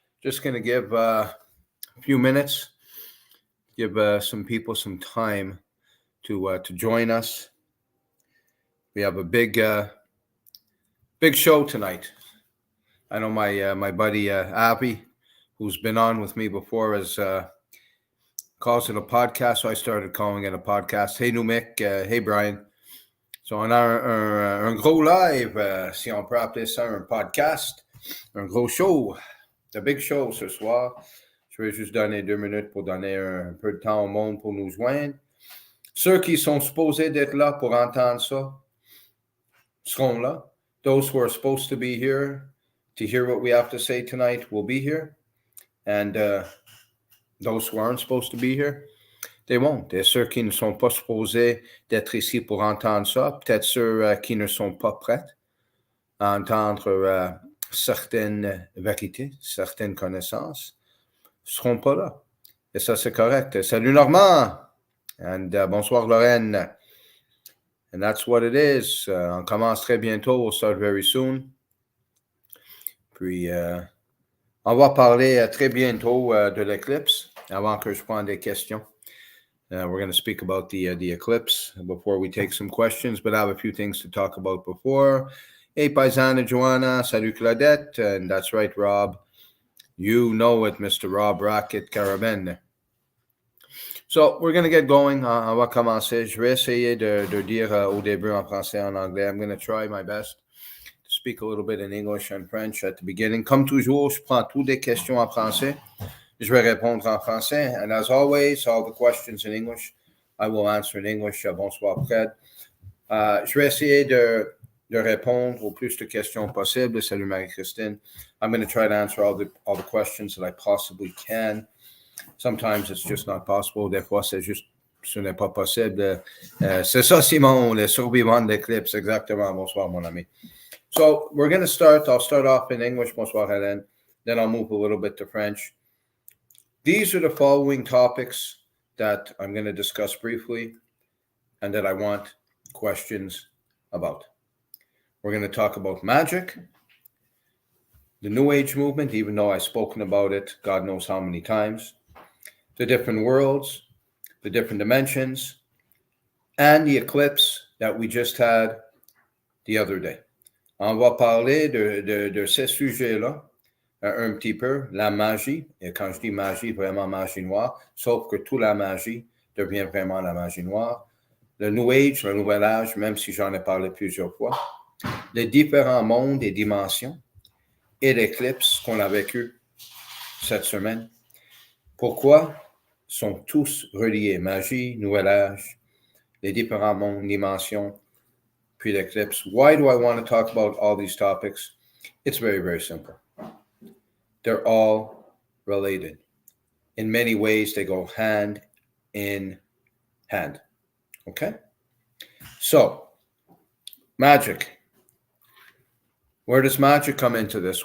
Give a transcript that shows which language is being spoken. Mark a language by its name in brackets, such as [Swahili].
[English] Just going to give a few minutes, give some people some time to join us. We have a big show tonight. I know my buddy Abby, who's been on with me before, has calls it a podcast, so I started calling it a podcast. Hey Numik, hey Brian. [French] So on a un gros live, si on peut appeler ça un podcast, un gros show, un big show ce soir. Je vais juste donner 2 minutes pour donner un peu de temps au monde pour nous joindre. Ceux qui sont supposés d'être là pour entendre ça seront là. [English] Those who are supposed to be here to hear what we have to say tonight will be here. And those who aren't supposed to be here, they won't. [French] Et ceux qui ne sont pas supposés d'être ici pour entendre ça, peut-être ceux qui ne sont pas prêts à entendre certaines vérités, certaines connaissances, ne seront pas là. Et ça, c'est correct. Salut Normand! And bonsoir Lorraine. [English] And that's what it is. [French] On commence très bientôt. [English] We'll start very soon. [French] Puis, on va parler très bientôt de l'Eclipse avant que je prenne des questions. [English] We're going to speak about the Eclipse before we take some questions, but I have a few things to talk about before. Hey, Paisana Joanna. [French] Salut Claudette. [English] And that's right, Rob. You know it, Mr. Rob Rocket Carabin. So, we're going to get going. [French] On va commencer. Je vais essayer de dire au début en français et en anglais. [English] I'm going to try my best to speak a little bit in English and French at the beginning. [French] Comme toujours, je prends toutes les questions en français. Je vais répondre en français. [English] And as always, all the questions in English, I will answer in English. [French] Bonsoir, Fred. Je vais essayer de répondre au plus de questions possibles. Salut, Marie-Christine. [English] I'm going to try to answer all the questions that I possibly can. Sometimes it's just not possible. [French] Des fois, c'est juste, ce n'est pas possible. C'est ça, Simon, le survivant de l'Eclipse. Exactement. Bonsoir, mon ami. [English] So we're going to start. I'll start off in English. [French] Bonsoir, Hélène. [English] Then I'll move a little bit to French. These are the following topics that I'm going to discuss briefly and that I want questions about. We're going to talk about magic, the New Age movement, even though I've spoken about it God knows how many times, the different worlds, the different dimensions, and the eclipse that we just had the other day. [French] On va parler de ces sujets-là un petit peu, la magie, et quand je dis magie, vraiment magie noire, sauf que toute la magie devient vraiment la magie noire, le New Age, le Nouvel Âge, même si j'en ai parlé plusieurs fois, les différents mondes et dimensions, et l'éclipse qu'on a vécu cette semaine. Pourquoi sont tous reliés? Magie, Nouvel Âge, les différents mondes, dimensions, puis l'éclipse. [English] Why do I want to talk about all these topics? It's very, very simple. They're all related. In many ways, they go hand in hand. Okay? So, magic. Where does magic come into this?